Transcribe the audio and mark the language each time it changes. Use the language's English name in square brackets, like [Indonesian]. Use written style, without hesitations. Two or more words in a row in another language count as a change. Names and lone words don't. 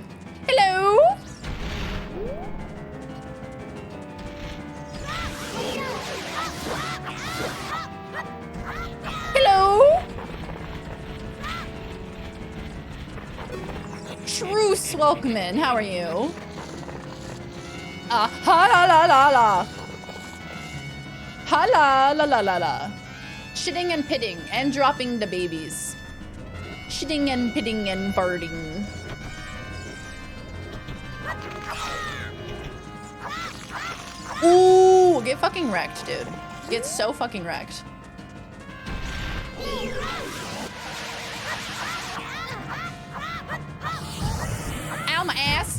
[English] Hello. Hello. Truce, welcome in. How are you? Ha la la la la. Ha la la la la la. Shitting and pitting and dropping the babies. Shitting and pitting and farting. Ooh, get fucking wrecked, dude. Get so fucking wrecked. Ow, my ass.